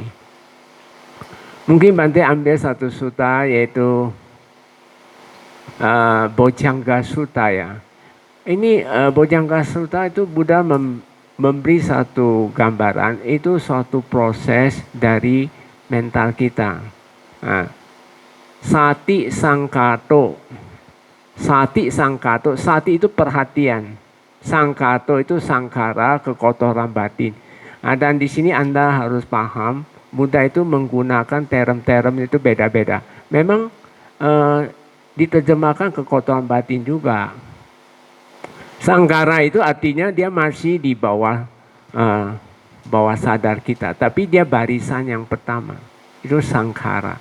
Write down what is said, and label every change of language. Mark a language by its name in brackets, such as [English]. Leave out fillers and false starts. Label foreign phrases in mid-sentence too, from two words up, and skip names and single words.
[Indonesian] Mungkin Bante ambil satu sutta, yaitu Bojjhanga Sutta ya. Ini Bojjhanga Sutta itu Buddha memberi satu gambaran, itu suatu proses dari mental kita. Nah, [Pali] sati sangkato, [Indonesian] sati itu perhatian, sangkato itu sangkara, kekotoran batin. Nah, dan di sini Anda harus paham, Buddha itu menggunakan term-term itu beda-beda. Memang diterjemahkan kekotoran batin juga. Sangkara itu artinya dia masih di bawah sadar kita, tapi dia barisan yang pertama, itu sangkara.